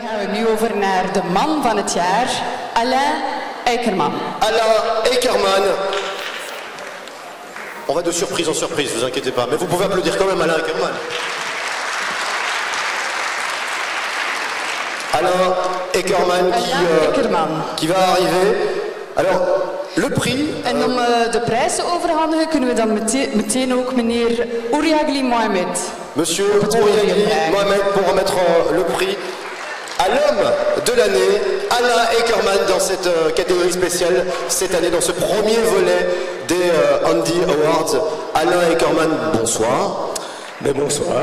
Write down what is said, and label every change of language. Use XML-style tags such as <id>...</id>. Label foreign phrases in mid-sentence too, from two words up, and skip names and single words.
<nl>we nu over naar de man van het jaar, Alain Eikerman. Alain Eikerman.</nl> <fr>On va de surprise en surprise, vous inquiétez pas. Mais vous pouvez applaudir quand même Alain Eikerman. Alain Eikerman qui va arriver. Alors, le prix...</fr> <nl>En om de prijs te overhandigen kunnen we dan meteen ook meneer Ouriagli Mohamed.</nl> <fr>Monsieur Ouriagli Mohamed pour remettre le prix à l'homme de l'année, Alain Eikerman, dans cette catégorie spéciale, cette année, dans ce premier volet des Andy Awards. Alain Eikerman, bonsoir. Mais bonsoir.</fr>